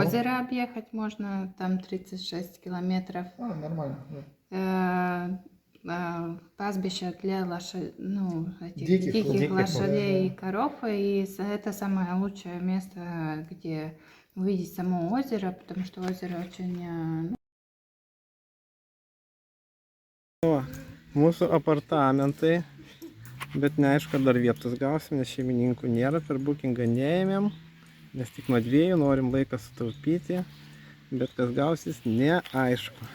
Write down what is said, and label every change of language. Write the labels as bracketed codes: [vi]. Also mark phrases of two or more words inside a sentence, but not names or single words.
[ru] озера объехать, можно там 36 километров. Нормально. Пастбище для этих Диких диких лошадей и да. коров. И это самое лучшее место, где увидеть само озеро, потому что озеро очень... [lt] Mūsų apartamentai, bet neaišku, ar dar vietos gausim, nes šeimininkų nėra, per bookingą neėmėm, nes tik nuo 2 norim laiką sutaupyti, bet kas gausis, neaišku.